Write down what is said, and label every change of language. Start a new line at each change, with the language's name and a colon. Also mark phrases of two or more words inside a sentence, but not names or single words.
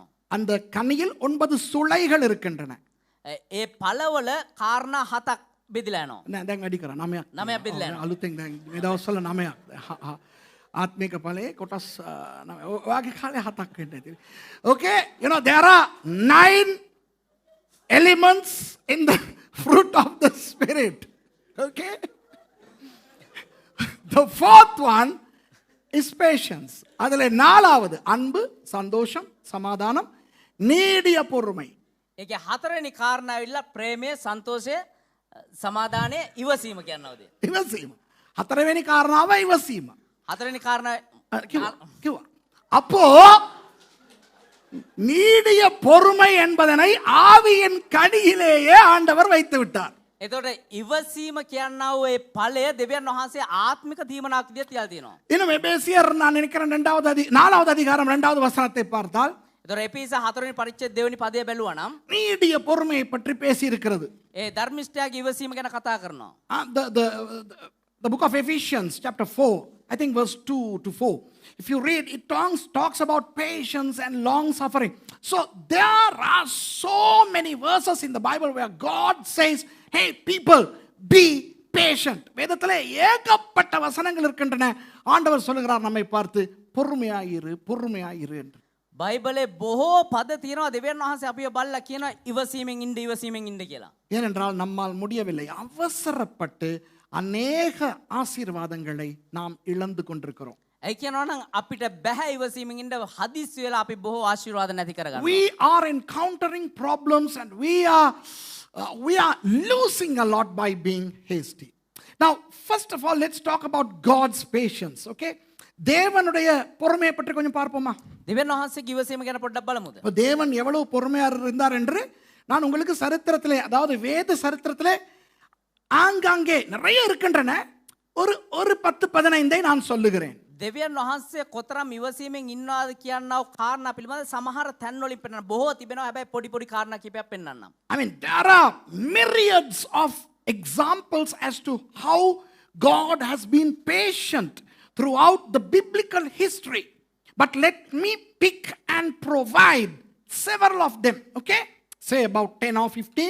Tamil: அந்த கனியில் 9 சுளைகள் இருக்கின்றன.
Sinhala: ඒ ඵලවල කාරණා 7ක් බෙදලා යනවා. නෑ දැන් වැඩි කරා 9ක්. 9ක් බෙදලා යනවා. අලුතෙන් දැන් මේ දවස්වල 9ක්. ආත්මික ඵලයේ කොටස් 9. ඔයාගේ කාලේ 7ක් වෙන්න ඇති.
English: Okay, you know there are 9 elements in the fruit of the spirit. Okay? The fourth one is patience.
Tamil: அதில் 4வது அன்பு, சந்தோஷம், சமாதானம், நீடிய பொறுமை.
Sinhala: ඒකේ 4වෙනි කාරණා ඇවිල්ලා ප්‍රේමය, සන්තෝෂය, සමාදානය, ඉවසීම කියනවාද? ඉවසීම. 4වෙනි කාරණාව ඉවසීම. 4වෙනි කාරණා කිව්වා.
Tamil: அப்போ நீடிய பொறுமை என்பதனை ஆவியின் கனியிலேயே ஆண்டவர் வைத்து விட்டார்.
Sinhala: එතකොට ඉවසීම කියනවා ඒ ඵලය දෙවියන් වහන්සේ ආත්මික දීමනාක් විදියට තියලා තියෙනවා.
Tamil: இன்னும் எபேசியர் நான் நினைக்கிறேன் 4வது அதிகாரம் 2வது வசனத்தை பார்த்தால்
Sinhala: එතකොට එපිස 4වෙනි පරිච්ඡේද 2වෙනි පදය බැලුවා නම්
Tamil: நீடிய பொறுமையை பற்றி பேசி இருக்கிறது.
Sinhala: ඒ ධර්මිෂ්ඨයාගේ ඉවසීම ගැන කතා කරනවා.
English: The book of Ephesians chapter 4, I think verse 2 to 4. If you read, it talks about patience and long suffering. So there are so many verses in the Bible where God says, hey people, be patient.
Tamil: வேதத்திலே ஏகப்பட்ட வசனங்கள் இருக்கின்றன. ஆண்டவர் சொல்லுகிறார் நம்மை பார்த்து பொறுமையாயிரு என்று.
Sinhala: බයිබලේ බොහෝ පද තියෙනවා දෙවියන් වහන්සේ අපිව බලලා කියනවා ඉවසීමෙන් ඉන්න කියලා.
Tamil: ஏனென்றால் நம்மால் முடியவில்லை. அவசரப்பட்டு அநேக ஆசீர்வாதங்களை நாம் இழந்து கொண்டிருக்கிறோம்.
Sinhala: ඒ කියනවා නම් අපිට බෑ ඉවසීමෙන් ඉන්න හදිස්සි වෙලා අපි බොහෝ ආශිර්වාද නැති කරගන්නවා.
English: We are encountering problems and we are losing a lot by being hasty. Now, first of all, let's talk about God's patience, okay?
Tamil: தேவனுடைய பொறுமையை பற்றி கொஞ்சம் பார்ப்போமா?
Sinhala: දෙවියන් වහන්සේගේ ඉවසීම ගැන පොඩ්ඩක් බලමුද?
Tamil: தேவன் எவ்வளவு பொறுமையா இருந்தார் என்று நான் உங்களுக்கு சரித்திரத்திலே, அதாவது வேத சரித்திரத்திலே ஆங்காங்கே நிறைய இருக்கின்றன. ஒரு 10-15 நான் சொல்லுகிறேன்.
Sinhala: දෙවියන් වහන්සේ කොතරම් ඉවසීමෙන් ඉන්නවාද කියනව කාරණා පිළිබඳ සමහර තැන්වලින් පෙන්නන බොහෝ තිබෙනවා. හැබැයි පොඩි කාරණා කිහිපයක් පෙන්නන්නම්.
English: I mean, there are myriads of examples as to how God has been patient throughout the biblical history. But let me pick and provide several of them, okay? Say about 10 or 15.